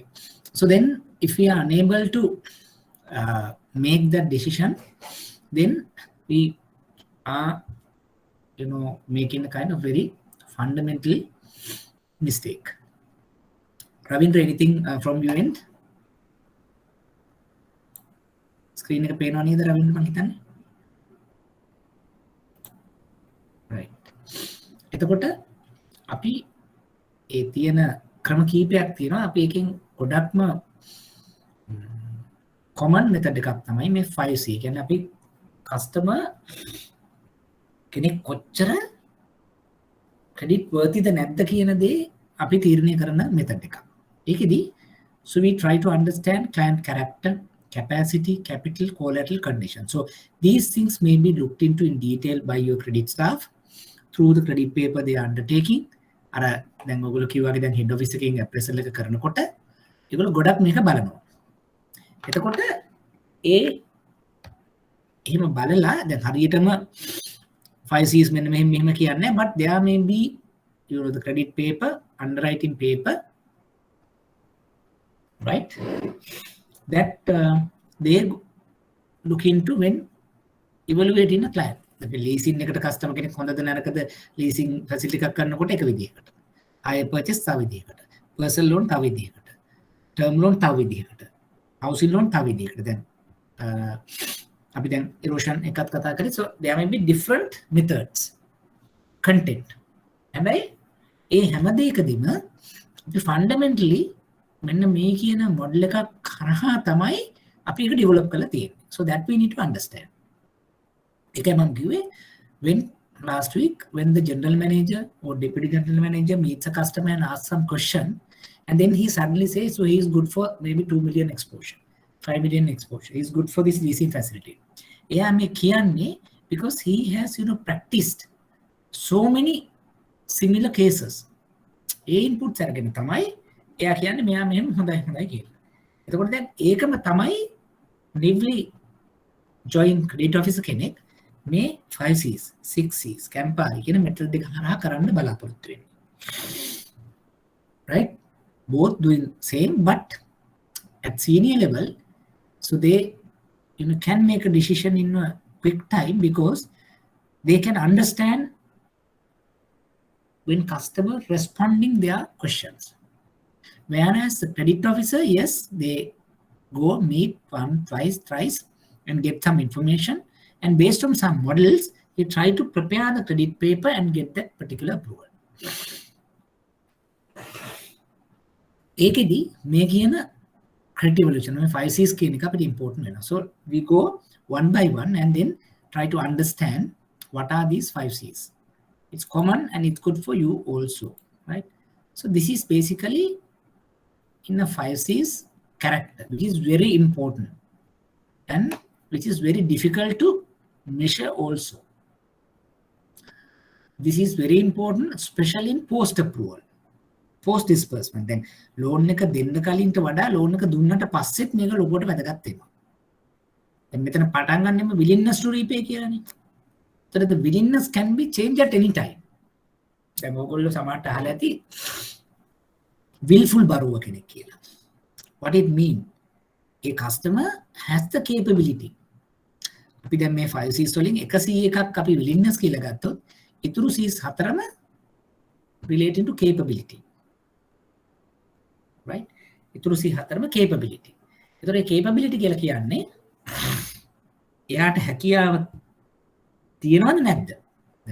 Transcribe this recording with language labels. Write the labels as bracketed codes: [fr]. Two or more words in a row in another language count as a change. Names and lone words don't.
[en] So then if we are unable to make that decision, then we are making a kind of very fundamental mistake. Ravindra, anything from your end? [si] Screen එක පේනවා නේද රවින්ද්‍ර මං හිතන්නේ? [en] Right. [si] එතකොට අපි ඒ තියෙන ක්‍රම කීපයක් තියෙනවා. අපි එකෙන් ගොඩක්ම [en] common method [si] එකක් තමයි මේ 5C. කියන්නේ අපි customer කෙනෙක් කොච්චර [en] credit worthy [si] ද නැද්ද කියන දේ අපි තීරණය කරන method එකක්. [en] ඒකෙදි so we try to understand client character, capacity, capital, collateral, condition. So these things may be looked into in detail by your credit staff through the credit paper they are undertaking. [si] අර දැන් ඔයගොල්ලෝ කිව්වාගේ දැන් [en] head office [si] එකකින් appraisal එක කරනකොට ඒගොල්ලෝ ගොඩක් මේක බලනවා. එතකොට එහෙම බලලා දැන් හරියටම 5Cs මෙන්න මෙහෙම කියන්නේ, [en] but there may be the credit paper, underwriting paper, right, that they look into when evaluating a client. The leasing [si] එකට customer කෙනෙක් හොඳද නරකද [en] leasing facility [si] එකක් කරනකොට එක විදිහකට, [en] hire purchase [si] තව විදිහකට, [en] personal loan [si] තව විදිහකට, [en] term loan [si] තව විදිහකට, [en] housing loan [si] තව විදිහකට. දැන් අපි දැන් erosion එකත් කතා කරේ. [en] So there may be different methods, content. [si] හැබැයි ඒ හැම දෙයකදීම අපි fundamentally මෙන්න මේ කියන model එකක් කරහා තමයි අපි ඒක develop කරලා තියෙන්නේ. [en] So that we need to understand. [si] එකයි මම කිව්වේ, [en] when last week when the general manager or deputy general manager meets a customer and asks some question and then he suddenly says so he is good for maybe 2 million exposure, 5 million exposure, he is good for this leasing facility. [si] එයා මේ කියන්නේ [en] because he has practiced so many similar cases. [si] ඒ inputs අරගෙන තමයි එයා කියන්නේ මෙයා මෙහෙම හොඳයි කියලා. එතකොට දැන් ඒකම තමයි [en] newly join credit officer [si] කෙනෙක් මේ 5Cs, 6Cs, Campari කියන method දෙක හරහා කරන්න බලාපොරොත්තු වෙන්නේ. [en] Right? Both doing same but at senior level, so they can make a decision in a quick time because they can understand when customer responding their questions. Whereas the credit officer, yes, they go meet one, twice, thrice and get some information, and based on some models, they try to prepare the credit paper and get that particular approval. [si] ඒකෙදි මේ කියන [en] credit evaluation, [si] 5Cs කියන එක අපිට important වෙනවා. [en] So we go one by one and then try to understand what are these 5Cs. It's common and it's good for you also, right? So this is basically in the 5Cs character, which is very important and which is very difficult to measure also. This is very important, especially in post approval, post disbursement. [si] Then loan එක දෙන්න කලින්ට වඩා loan එක දුන්නට පස්සෙත් මේක ලොකුවට වැදගත් වෙනවා. දැන් මෙතන පටන් ගන්නෙම [en] willingness to repay [si] කියලානේ. [en] So the willingness can be changed at any time. [si] දැන් ඔයගොල්ලෝ සමහරට අහලා ඇති [en] willful borrower [si] කෙනෙක් කියලා. [en] What it mean? A customer has the capability. [si] අපි දැන් මේ 5Cs වලින් 101ක් අපි willingness කියලා ගත්තොත් ඉතුරු Cs හතරම [en] relating to capability. Right? [si] ඉතුරු C හතරම capability. ඒතර ඒ capability කියලා කියන්නේ එයාට හැකියාව තියෙනවද නැද්ද?